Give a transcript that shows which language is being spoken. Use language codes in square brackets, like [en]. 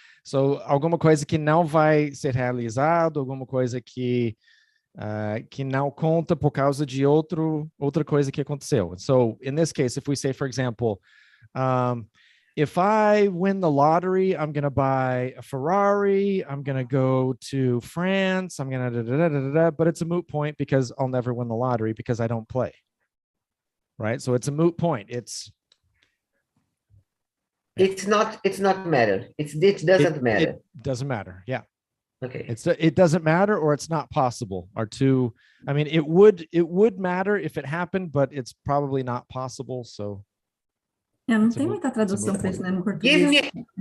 [pt] So alguma coisa que não vai ser realizado, alguma coisa que não conta por causa de outra coisa que aconteceu. [en] So in this case, if we say, for example, if I win the lottery, I'm going to buy a Ferrari, I'm going to go to France, I'm going to but it's a moot point because I'll never win the lottery because I don't play. Right? So it's a moot point. It's not matter. It doesn't matter. It doesn't matter. Yeah. Okay. It doesn't matter, or it's not possible, are two. I mean, it would matter if it happened, but it's probably not possible. So [pt] não tem muita tradução para isso, né, no português.